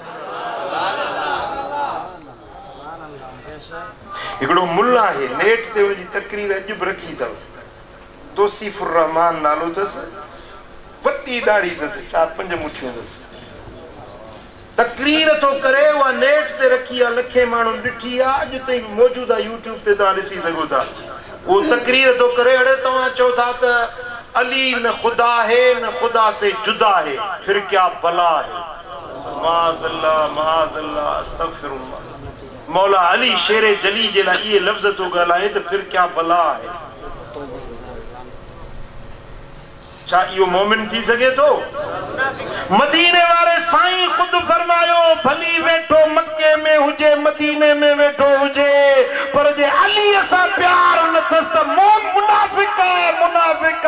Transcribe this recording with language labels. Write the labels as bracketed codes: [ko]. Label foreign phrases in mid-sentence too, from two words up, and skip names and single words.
[sd] हिकिड़ो मुल्ला आहे नेट ते वञी तकरीर अॼु बि रखी अथव, तौसीफ़ुर रहमान नालो अथसि, वॾी दाढ़ी अथसि, 4-5 मुठियूं अथसि। तकरीर तो करे उहा नेट ते रखी आहे, लखे माण्हू ॾिठी आहे, अॼु ताईं मौजूद आहे यूट्यूब ते तव्हां ॾिसी सघो था। वो तकरीर तो करे अड़े तव्हां चओ था त [ur] علی نہ خدا ہے نہ خدا سے جدا ہے، پھر کیا بھلا ہے. [ar] معاذ الله معاذ الله أستغفر الله. [sd] मौला अली शेरे जली जे लाइ इहे लफ़्ज़ तो ॻाल्हाए त [ur] پھر کیا بھلا ہے. [sd] छा इहो मोमिन थी सघे थो? मदीने वारे साईं खुद फरमायो भली वेठो मक्के में हुजे मदीने में वेठो हुजे, पर जे अली सां प्यार न अथसि त मुनाफ़िक मुनाफ़िक।